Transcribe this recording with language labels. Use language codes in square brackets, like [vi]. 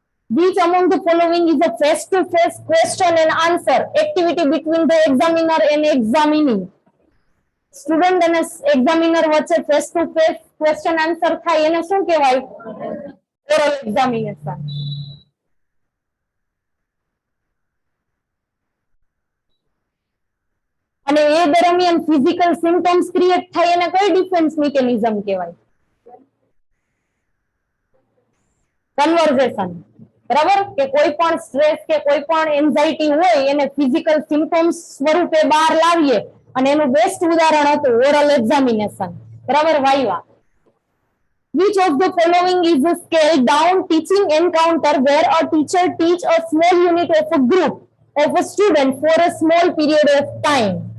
[en] Which among the following is a face-to-face question and answer activity between the examiner and examinee? [gu] Student અને examiner વચ્ચે face to face question answer થાય એને શું કહેવાય? Oral examination. અને એ દરમિયાન physical symptoms create થાય એને કઈ ડિફેન્સ મિકેનિઝમ કહેવાય? કન્વર્ઝેશન. બરાબર, કે કોઈ પણ સ્ટ્રેસ કે કોઈ પણ એન્ઝાઇટી હોય એને ફિઝિકલ સિમ્પટમ્સ સ્વરૂપે બહાર લાવીએ, અને એનું બેસ્ટ ઉદાહરણ હતું ઓરલ એક્ઝામિનેશન, બરાબર, viva. [en] Which of the following is a scaled down teaching encounter where a teacher teach a small unit of a group of a student for a small period of time?